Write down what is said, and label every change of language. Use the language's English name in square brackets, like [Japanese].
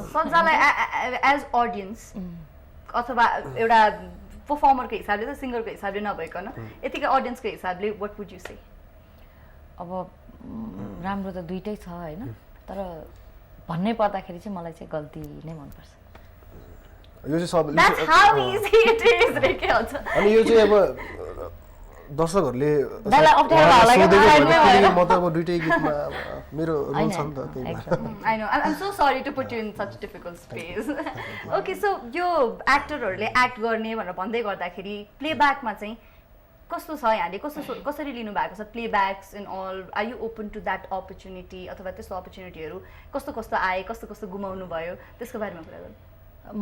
[Nepali] सज्जालाई as audience अथवा एउटा परफर्मरको हिसाबले त सिङ्गरको हिसाबले नभइकन यतिकै अडियन्सको हिसाबले [English] what would you say [Nepali] अब राम्रो त दुइटै छ होइन तर भन्नै पर्दाखेरि चाहिँ मलाई चाहिँ गल्ती नै मनपर्छ यो चाहिँ सब [English] That's how easy it is [Nepali] रे के हुन्छ अनि यो चाहिँ अब दर्शकहरूले दाइलाई अप्ठ्यारो होला कि किनकि म त अब दुइटै गीतमा मेरो रोल छ नि त त्यही भएर [English] I know. I'm so sorry to put you in such difficult space. [Nepali] Okay, so यो एक्टरहरूले एक्ट गर्ने भनेर भन्दै गर्दाखेरि प्लेब्याकमा चाहिँ कस्तो छ यहाँले कसरी लिनु भएको छ [English] playbacks in all are you open to that opportunity [Nepali] अथवा त्यस्तो अपर्च्युनिटीहरू कस्तो कस्तो आए कस्तो गुमाउनु भयो त्यसको बारेमा कुरा गर्नु